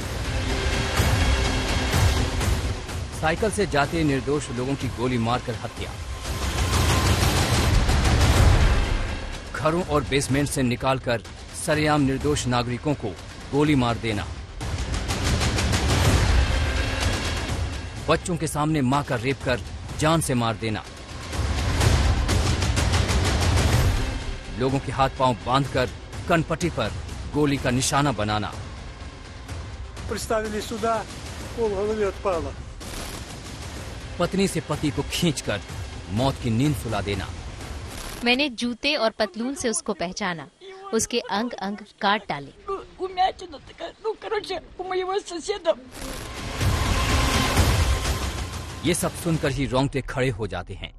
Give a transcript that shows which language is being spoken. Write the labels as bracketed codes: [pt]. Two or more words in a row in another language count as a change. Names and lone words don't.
[hi] साइकिल से जाते निर्दोष लोगों की गोली मारकर हत्या, घरों और बेसमेंट से निकालकर सरेआम निर्दोष नागरिकों को गोली मार देना, बच्चों के सामने मां का रेप कर जान से मार देना, लोगों के हाथ पांव बांधकर कनपट्टी पर गोली का निशाना बनाना। [ru] представили сюда, полголовы отпало। [hi] पत्नी से पति को खींचकर मौत की नींद सुला देना। मैंने जूते और पतलून से उसको पहचाना, उसके अंग अंग काट डाले। ये सब सुनकर ही रोंगटे खड़े हो जाते हैं।